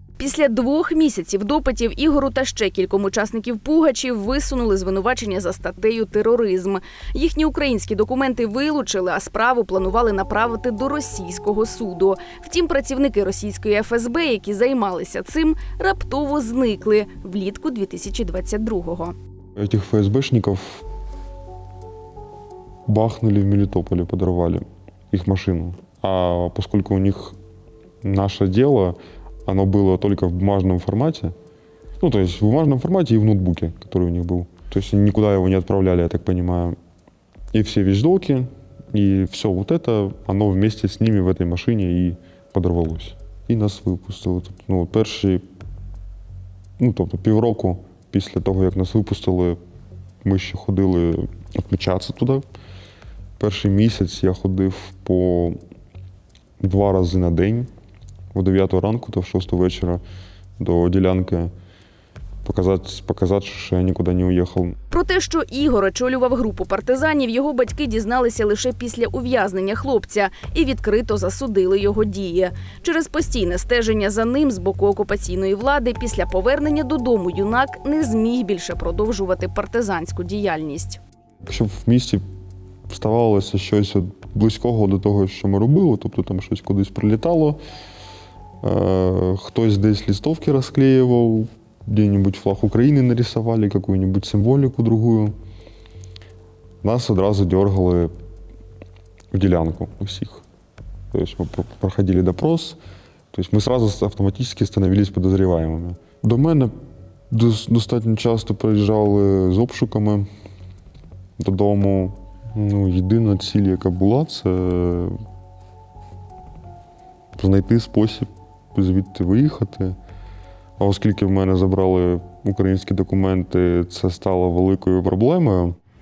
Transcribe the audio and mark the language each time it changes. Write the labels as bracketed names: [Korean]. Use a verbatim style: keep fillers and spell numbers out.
[Ukrainian] Після двох місяців допитів Ігору та ще кільком учасників Пугачів висунули звинувачення за статтею тероризм. Їхні українські документи вилучили, а справу планували направити до російського суду. Втім, працівники російської ФСБ, які займалися цим, раптово зникли влітку дві тисячі двадцять другого. [Russian] Этих ФСБшников бахнули в Мелитополе, подорвали их машину. А поскольку у них наше дело, оно было только в бумажном формате, ну, то есть в бумажном формате и в ноутбуке, который у них был. То есть никуда его не отправляли, я так понимаю. И все вещдоки, и все вот это, оно вместе с ними в этой машине и подорвалось. [Ukrainian] І нас випустили. Тобто, ну, перші, ну, тобто півроку після того, як нас випустили, ми ще ходили відмічатися туди. Перший місяць я ходив по два рази на день, о дев'ятій ранку та в шостій вечора до ділянки, показати, показати, що я нікуди не уїхав. Про те, що Ігор очолював групу партизанів, його батьки дізналися лише після ув'язнення хлопця і відкрито засудили його дії. Через постійне стеження за ним з боку окупаційної влади після повернення додому юнак не зміг більше продовжувати партизанську діяльність. Якщо в місті ставалося щось от близького до того, що ми робили, тобто там щось кудись прилітало, е- хтось десь листовки розклеював, [Russian] где-нибудь флаг Украины нарисовали, какую-нибудь символику другую. [Ukrainian] Нас одразу дергали в ділянку усіх. [Russian] То есть мы проходили допрос, то есть мы сразу автоматически становились подозреваемыми. [Ukrainian] До мене достатньо часто приїжджали з обшуками додому. Ну, єдина ціль, яка була, це знайти спосіб звідти виїхати. А оскільки в мене забрали українські документи, це стало великою проблемою.